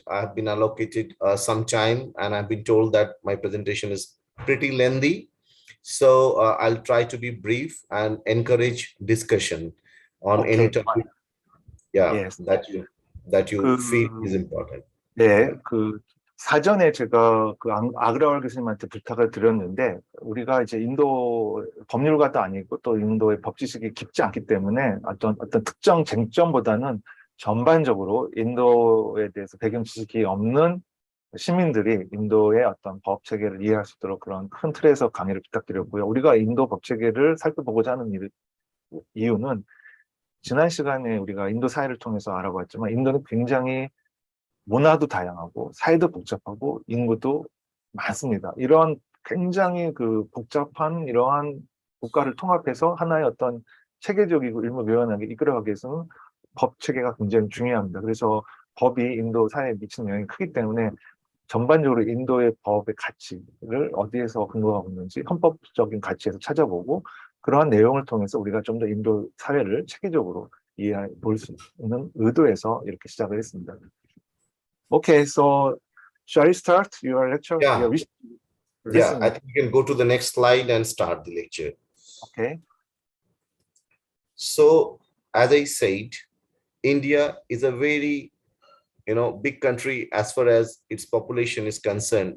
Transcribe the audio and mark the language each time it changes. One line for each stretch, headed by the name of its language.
English: I've been allocated some time, and I've been told that my presentation is pretty lengthy. So I'll try to be brief and encourage discussion on any topic. Yes. that you feel is important.
Korean: 네, 사전에 제가 아그라왈 교수님한테 부탁을 드렸는데, 우리가 이제 인도 법률가도 아니고 또 인도의 법 지식이 깊지 않기 때문에 어떤 특정 쟁점보다는 전반적으로 인도에 대해서 배경 지식이 없는 시민들이 인도의 어떤 법 체계를 이해할 수 있도록 그런 큰 틀에서 강의를 부탁드렸고요. 우리가 인도 법 체계를 살펴보고자 하는 이유는 지난 시간에 우리가 인도 사회를 통해서 알아봤지만 인도는 굉장히 문화도 다양하고 사회도 복잡하고 인구도 많습니다. 이러한 굉장히 그 복잡한 이러한 국가를 통합해서 하나의 어떤 체계적이고 일목요연하게 이끌어가기 위해서는 법 체계가 굉장히 중요합니다. 그래서 법이 인도 사회에 미치는 영향이 크기 때문에 전반적으로 인도의 법의 가치를 어디에서 근거하고 있는지 헌법적인 가치에서 찾아보고 그러한 내용을 통해서 우리가 좀 더 인도 사회를 체계적으로 이해해 볼 수 있는 의도에서 이렇게 시작을 했습니다.
English: Okay, so shall I start your lecture? Yeah, We yeah. listen. I think you can go to the next slide and start the lecture. Okay. So, as I said, India is a very big country as far as its population is concerned.